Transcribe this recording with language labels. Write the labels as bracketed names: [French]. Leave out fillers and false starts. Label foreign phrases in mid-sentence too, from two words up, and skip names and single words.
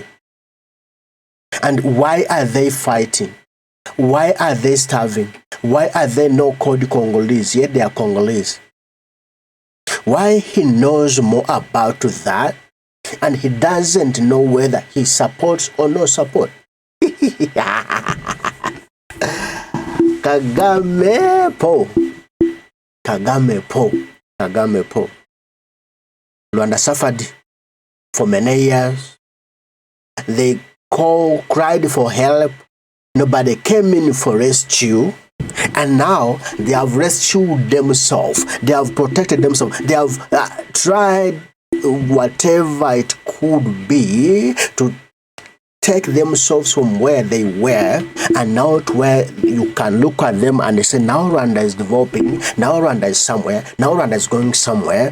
[English] And why are they fighting? Why are they starving? Why are they not called Congolese, yet they are Congolese? Why he knows more about that and he doesn't know whether he supports or no support? Kagame po. Kagame po. Kagame po. Rwanda suffered for many years. They cried for help. Nobody came in for rescue. And now they have rescued themselves. They have protected themselves. They have tried whatever it could be to take themselves from where they were and now to where you can look at them and they say, now Rwanda is developing, now Rwanda is somewhere, now Rwanda is going somewhere.